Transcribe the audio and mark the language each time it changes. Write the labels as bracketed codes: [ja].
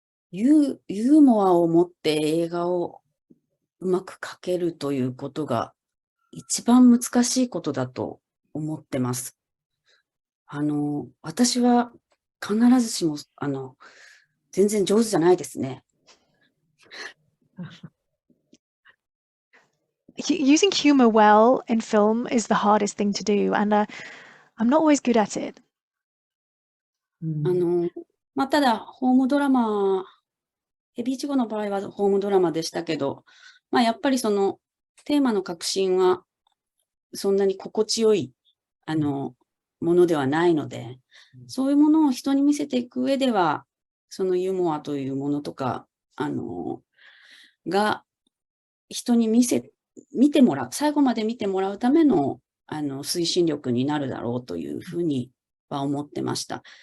[ja] ユーモアを持って映画をうまく描けるということが一番難しいことだと思ってます。私は必ずしも、全然上手じゃないですね。 [en] Using humor well in film is the hardest thing to do, and I'm not always good at it. [ja] ただ、ホームドラマ、ヘビイチゴの場合はホームドラマでしたけど、やっぱりそのテーマの核心はそんなに心地よい、ものではないので、そういうものを人に見せていく上では、そのユーモアというものとか、が人に見てもらう、最後まで見てもらうための、推進力になるだろうというふうには思ってました。